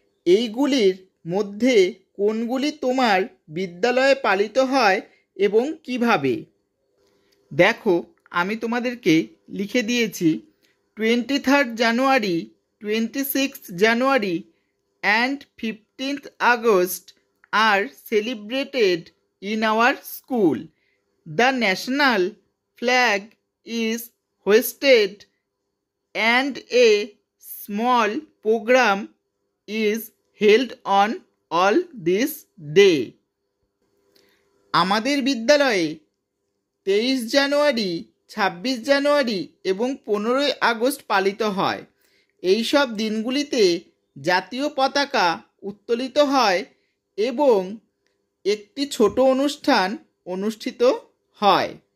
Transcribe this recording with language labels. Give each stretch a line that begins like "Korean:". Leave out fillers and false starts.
Bangla: এইগুলির মধ্যে কোনগুলি তোমার বিদ্যালয়ে পালিত হয় এবং কিভাবে। দেখো আমি তোমাদেরকে লিখে দিয়েছি
English: 23 January, 26 January and 15 August are celebrated in our school. The national flag is hoisted and a small program is held on all this day.
Bangla: আমাদের বিদ্যালয়ে 23 জানুয়ারি, 26 জানুয়ারি এবং 15 আগস্ট পালিত হয়। এই সব দিনগুলিতে জাতীয় পতাকা উত্তোলিত হয় এবং একটি ছোট অনুষ্ঠান অনুষ্ঠিত হয়।